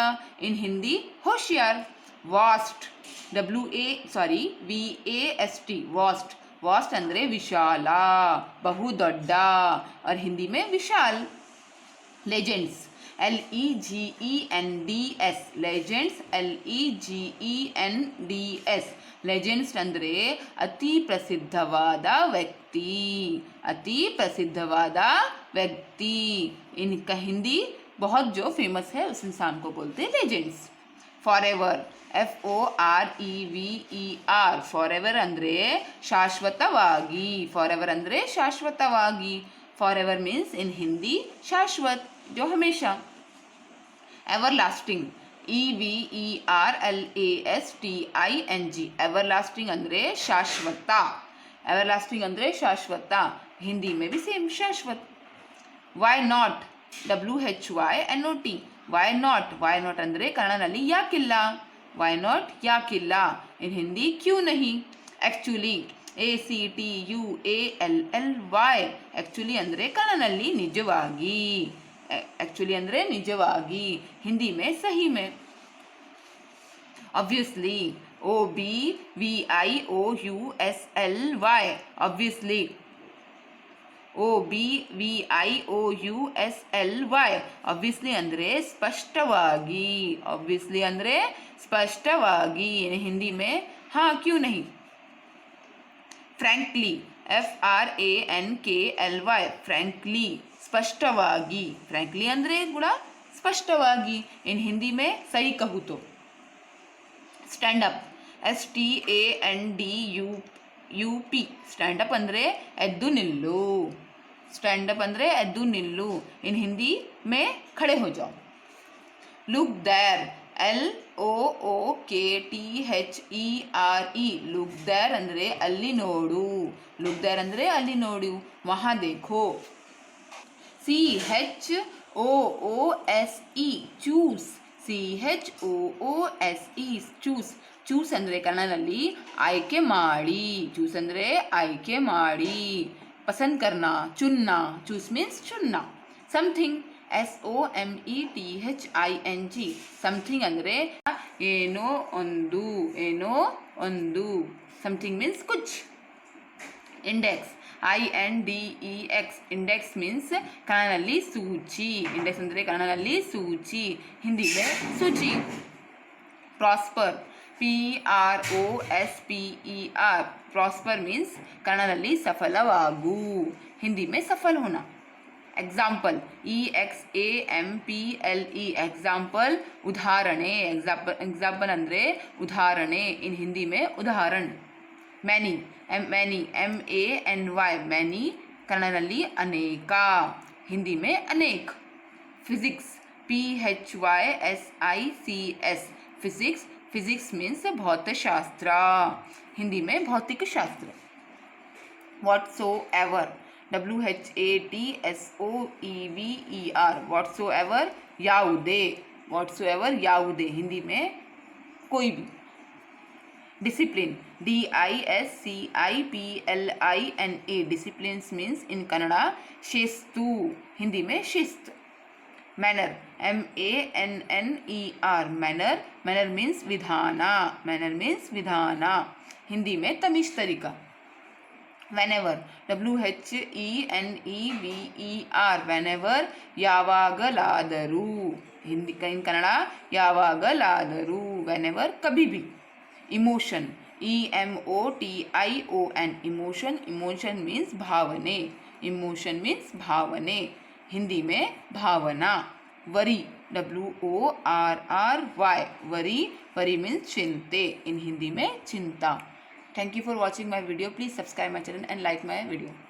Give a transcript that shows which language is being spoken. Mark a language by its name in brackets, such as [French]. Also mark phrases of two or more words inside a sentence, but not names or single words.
[Hindi] in हिंदी होशियार. [English] vast, VAST, vast, vast [Hindi] ಅಂದರೆ विशाल, ಬಹುದೊಡ್ಡ, और हिंदी में विशाल. [English] लेजेंड्स, LEGENDS, लेजेंड्स, LEGENDS, [Kannada] ಲೆಜೆಂಡ್ಸ್ ಅಂದರೆ ಅತಿ ಪ್ರಸಿದ್ಧವಾದ ವ್ಯಕ್ತಿ, ಅತಿ ಪ್ರಸಿದ್ಧವಾದ व्यक्ति. [Hindi] इनका हिंदी बहुत जो फेमस है उस इंसान को बोलते हैं लेजेंड्स. [English] forever, FOREVER, forever [Kannada] ಅಂದರೆ ಶಾಶ್ವತವಾಗಿ, फॉरएवर ಅಂದರೆ ಶಾಶ್ವತವಾಗಿ. [English] forever means in [Hindi] हिंदी शाश्वत, जो हमेशा. [English] everlasting, EVERLASTING, everlasting [Kannada] ಅಂದರೆ ಶಾಶ್ವತ, एवरलास्टिंग ಅಂದರೆ ಶಾಶ್ವತ. [Hindi] हिंदी में भी सेम शाश्वत. [English] why not, WHYNOT, why not, why not [Kannada] ಅಂದರೆ ಕನ್ನಡದಲ್ಲಿ ಯಾಕಿಲ್ಲ, [English] why not ಯಾಕಿಲ್ಲ. [Hindi] in हिंदी क्यों नहीं. [English] actually, ACTUALLY, actually [Kannada] ಅಂದರೆ ಕನ್ನಡದಲ್ಲಿ ನಿಜವಾಗಿ, actually ಅಂದರೆ ನಿಜವಾಗಿ. [Hindi] हिंदी में सही में. [English] obviously, OBVIOUSLY, obviously, OBVIOUSLY, obviously [Kannada] ಅಂದರೆ ಸ್ಪಷ್ಟವಾಗಿ, [English] obviously [Kannada] ಅಂದರೆ ಸ್ಪಷ್ಟವಾಗಿ. [Hindi] हिंदी में हाँ क्यों नहीं. [English] frankly, FRANKLY, frankly, [Kannada] ಸ್ಪಷ್ಟವಾಗಿ. frankly ಅಂದರೆ ಕೂಡ ಸ್ಪಷ್ಟವಾಗಿ. [Hindi] in हिंदी में सही कहूँ तो. [English] stand up, STANDUP, stand up [Kannada] ಅಂದರೆ ಎದ್ದು ನಿಲ್ಲು, [English] stand up [Kannada] ಅಂದರೆ ಎದ್ದು ನಿಲ್ಲು. [Hindi] in हिंदी में खड़े हो जाओ. [English] look there, LOOKTHERE, look there [Kannada] ಅಂದರೆ ಅಲ್ಲಿ ನೋಡು, [English] look there [Kannada] ಅಂದರೆ ಅಲ್ಲಿ ನೋಡು. [Hindi] ವहाँ देखो. [English] CHOOSE, ಚೂಸ್, CHOOSE, [Kannada] ಚೂಸ್, ಚೂಸ್ ಅಂದರೆ ಕನ್ನಡದಲ್ಲಿ ಆಯ್ಕೆ ಮಾಡಿ, ಚೂಸ್ ಅಂದರೆ ಆಯ್ಕೆ ಮಾಡಿ. [Hindi] पसंद करना, चुनना, [English] choose means [Hindi] ಚುನ್ನ. [English] something, SOMETHING, something [Kannada] ಅಂದರೆ ಏನೋ ಒಂದು, ಏನೋ ಒಂದು. [English] something means [Kannada] ಕುಚ್. [English] index, INDEX, index means [Kannada] ಕನ್ನಡದಲ್ಲಿ ಸೂಚಿ, ಇಂಡೆಕ್ಸ್ ಅಂದರೆ ಕನ್ನಡದಲ್ಲಿ ಸೂಚಿ, ಹಿಂದಿ ಸೂಚಿ. [English] prosper, PROSPER, prosper means [Kannada] ಕನ್ನಡದಲ್ಲಿ ಸಫಲವಾಗು, [Hindi] हिंदी में सफल होना. [English] एग्जाम्पल, EXAMPLE, example [Kannada] ಉದಾಹರಣೆ, एग्जाम्पल ಅಂದರೆ ಉದಾಹರಣೆ. [Hindi] in हिंदी में उदाहरण. [English] many, MANY, many [Kannada] ಕನ್ನಡದಲ್ಲಿ ಅನೇಕ, [Hindi] हिंदी में अनेक. [English] physics, PHYSICS, physics, physics means [Hindi] भौतशास्त्र, हिंदी में भौतिक शास्त्र. [English] whatsoever, WHATSOEVER, whatsoever ಯಾವುದೇ, whatsoever ಯಾವುದೇ, [Hindi] हिंदी में कोई भी. [English] discipline, DISCIPLINA, discipline means in [Kannada] ಕನ್ನಡ ಶಿಸ್ತು, [Hindi] हिंदी में शिस्त. [English] manner, MANNER, manner, manner means विधाना, manner means विधाना, [Hindi] हिंदी में तमीज़ तरीका। [English] whenever, WHENEVER, whenever, [Hindi] यावागलादरू, हिंदी इन कन्नड़ यावागलादरू, वेनेवर कभी भी। [English] emotion, EMOTION, emotion, emotion means भावने, emotion means भावने, [Hindi] हिंदी में भावना। [English] worry, WORRY, worry, worry means चिंते, इन [Hindi] हिंदी में चिंता। [English] Thank you for watching my video. Please subscribe my channel and like my video.